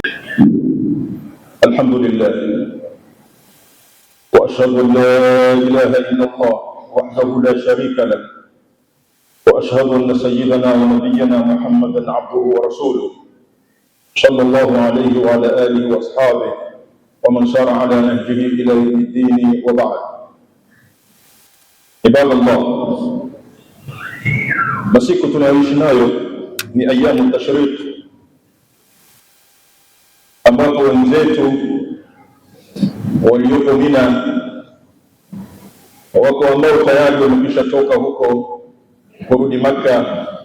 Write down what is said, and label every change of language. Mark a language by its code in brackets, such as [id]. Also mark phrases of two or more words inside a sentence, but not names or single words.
[ar] الحمد لله، وأشهد أن لا إله إلا الله وحده لا شريك له، وأشهد أن سيدنا ونبينا محمدا عبده ورسوله صلى الله عليه وعلى آله وأصحابه ومن سار على نهجه إلى يوم الدين. وبعد. عباد الله، [sw] masiku tunayoishi nayo ni [ar] أيام التشريق, [sw] ambapo wenzetu walioko Mina wako ambao tayari wamekwisha toka huko kurudi Makka.